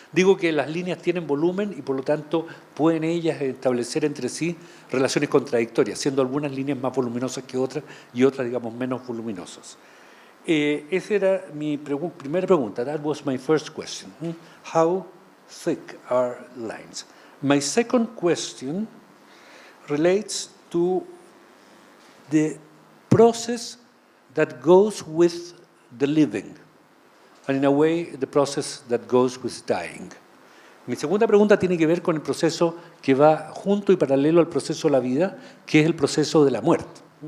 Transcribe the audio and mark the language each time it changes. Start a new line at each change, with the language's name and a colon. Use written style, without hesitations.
Spanish: Digo que las líneas tienen volumen y por lo tanto pueden ellas establecer entre sí relaciones contradictorias, siendo algunas líneas más voluminosas que otras y otras, digamos, menos voluminosas. Esa era mi primera pregunta.
English: That was my first question. How thick are lines? My second question relates to the process that goes with the living, and in a way, the process that goes with dying.
Spanish: Mi segunda pregunta tiene que ver con el proceso que va junto y paralelo al proceso de la vida, que es el proceso de la muerte.